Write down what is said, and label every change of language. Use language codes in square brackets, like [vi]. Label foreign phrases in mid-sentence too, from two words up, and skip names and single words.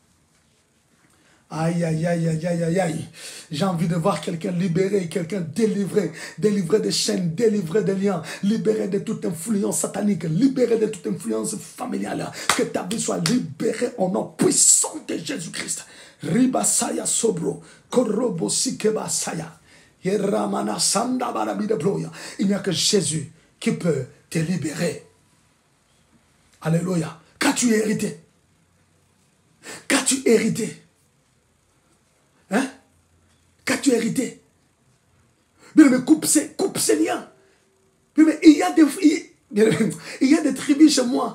[fr] Aïe, aïe, aïe, aïe, aïe, aïe, aïe. J'ai envie de voir quelqu'un libéré, quelqu'un délivré, délivré des chaînes, délivré des liens, libéré de toute influence satanique, libéré de toute influence familiale. Que ta vie soit libérée au nom puissant de Jésus-Christ. Ribasaya sobro, korobo sikebasaya. Yeramana sanda barabi de bloya. Il n'y a que Jésus qui peut te libérer. Alléluia. Qu'as-tu hérité? Qu'as-tu hérité? Hein? Qu'as-tu hérité? Bien, mais coupe ces liens. Bien, mais il y a des tribus chez moi.